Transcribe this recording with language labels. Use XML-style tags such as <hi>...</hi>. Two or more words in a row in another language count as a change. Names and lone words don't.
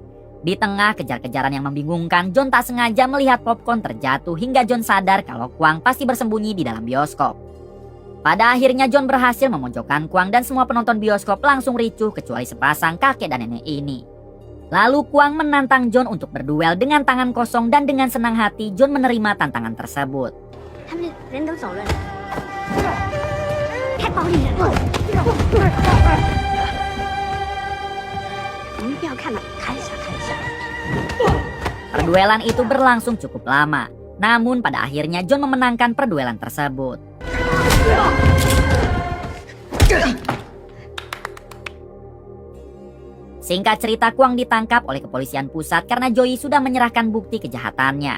<id>Di tengah kejar-kejaran yang membingungkan, John tak sengaja melihat popcorn terjatuh hingga John sadar kalau Kwang pasti bersembunyi di dalam bioskop. Pada akhirnya John berhasil memojokkan Kwang dan semua penonton bioskop langsung ricuh kecuali sepasang kakek dan nenek ini. Lalu Kwang menantang John untuk berduel dengan tangan kosong dan dengan senang hati John menerima tantangan tersebut.</id> <zh>他们人都走了，太暴力了！我们不要看了，看一下，看一下。</zh> <id>Perduelan itu berlangsung cukup lama. Namun pada akhirnya John memenangkan perduelan tersebut. Singkat cerita, Kwang ditangkap oleh kepolisian pusat karena Joey sudah menyerahkan bukti kejahatannya.</id>